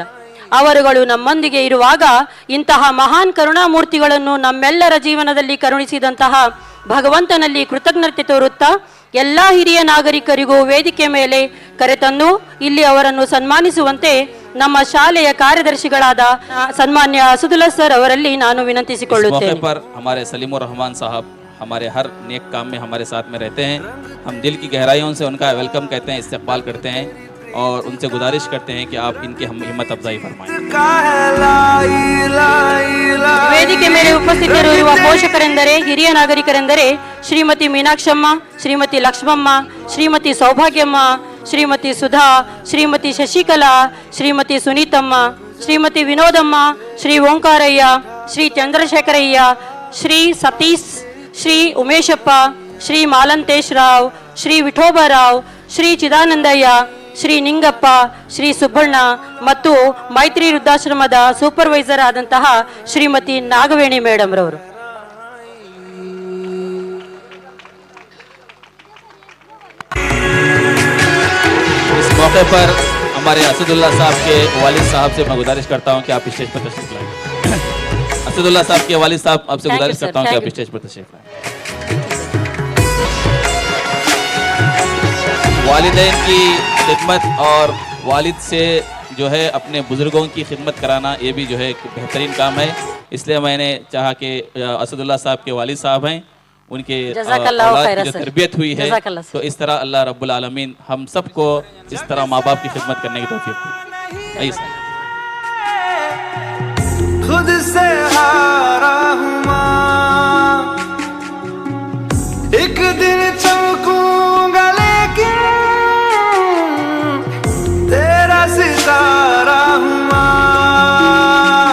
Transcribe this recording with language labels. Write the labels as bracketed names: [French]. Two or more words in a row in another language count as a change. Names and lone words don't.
[Kannada] ಅವರುಗಳು ನಮ್ಮೊಂದಿಗೆ ಇರುವಾಗ ಇಂತಹ ಮಹಾನ್ ಕರುಣಾಮೂರ್ತಿಗಳನ್ನು ನಮ್ಮೆಲ್ಲರ ಜೀವನದಲ್ಲಿ ಕರುಣಿಸಿದಂತಹ ಭಗವಂತನಲ್ಲಿ ಕೃತಜ್ಞತೆ ತೋರುತ್ತಾ ಎಲ್ಲ ಹಿರಿಯ ನಾಗರಿಕರಿಗೂ ವೇದಿಕೆ ಮೇಲೆ ಕರೆತಂದು ಇಲ್ಲಿ ಅವರನ್ನು ಸನ್ಮಾನಿಸುವಂತೆ ನಮ್ಮ ಶಾಲೆಯ ಕಾರ್ಯದರ್ಶಿಗಳಾದ ಸನ್ಮಾನ್ಯ ಅಸದುಲ್ಲಾ ಸರ್ ಅವರಲ್ಲಿ ನಾನು ವಿನಂತಿಸಿಕೊಳ್ಳುತ್ತೇನೆ. [Hindi] हमारे सलीमुर रहमान साहब हमारे हर नेक काम में हमारे साथ में रहते हैं. हम दिल की गहराइयों से उनका वेलकम कहते हैं, इस्तकबाल करते हैं और उनसे गुजारिश करते हैं कि आप इनके हम हिम्मत अफजाई फरमाएं. [Kannada] ವೇದಿಕೆ ಮೇಲೆ ಉಪಸ್ಥಿತರಿರುವ ಪೋಷಕರೆಂದರೆ, ಹಿರಿಯ ನಾಗರಿಕರೆಂದರೆ ಶ್ರೀಮತಿ ಮೀನಾಕ್ಷಮ್ಮ, ಶ್ರೀಮತಿ ಲಕ್ಷ್ಮಮ್ಮ, ಶ್ರೀಮತಿ ಸೌಭಾಗ್ಯಮ್ಮ, ಶ್ರೀಮತಿ ಸುಧಾ, ಶ್ರೀಮತಿ ಶಶಿಕಲಾ, ಶ್ರೀಮತಿ ಸುನೀತಮ್ಮ, ಶ್ರೀಮತಿ ವಿನೋದಮ್ಮ, ಶ್ರೀ ಓಂಕಾರಯ್ಯ, ಶ್ರೀ ಚಂದ್ರಶೇಖರಯ್ಯ, ಶ್ರೀ ಸತೀಶ್, ಶ್ರೀ ಉಮೇಶಪ್ಪ, ಶ್ರೀ ಮಾಲಂತೇಶ್ ರಾವ್, ಶ್ರೀ ವಿಠೋಬರಾವ್, ಶ್ರೀ ಚಿದಾನಂದಯ್ಯ, ಶ್ರೀ ನಿಂಗಪ್ಪ, ಶ್ರೀ ಸುಬ್ಬಣ್ಣ ಮತ್ತು ಮೈತ್ರಿ ವೃದ್ಧಾಶ್ರಮದ ಸೂಪರ್ವೈಸರ್ ಆದಂತಹ ಶ್ರೀಮತಿ ನಾಗವೇಣಿ ಮೇಡಮ್ ರವರು. [Hindi] इस मौके पर हमारे असदुल्ला साहब के वालिद साहब से मैं गुजारिश करता हूं कि आप स्टेज पर तशरीफ लाएं. असदुल्ला साहब के वालिद साहब, आपसे [English] Thank you, [Hindi] गुजारिश sir. करता हूँ कि Thank आप you. स्टेज पर तशरीफ लाएं। वालिदैन की खिदमत और वालिद से जो है अपने बुजुर्गों की खिदमत कराना, ये भी जो है बेहतरीन काम है। इसलिए मैंने चाहा कि असदुल्ला साहब के वालिद साहब हैं, उनके जज़ाकल्लाह औलाद खैर की जो सर। तरबियत हुई है, जज़ाकल्लाह सर। तो इस तरह [Arabic] الله رب العالمين [Hindi] हम सबको इस तरह माँ बाप की खिदमत करने की तौफीक दे। आइए सर। खुद से हारा हूँ माँ, एक दिन चमकूंगा लेकिन तेरा सितारा हूँ माँ।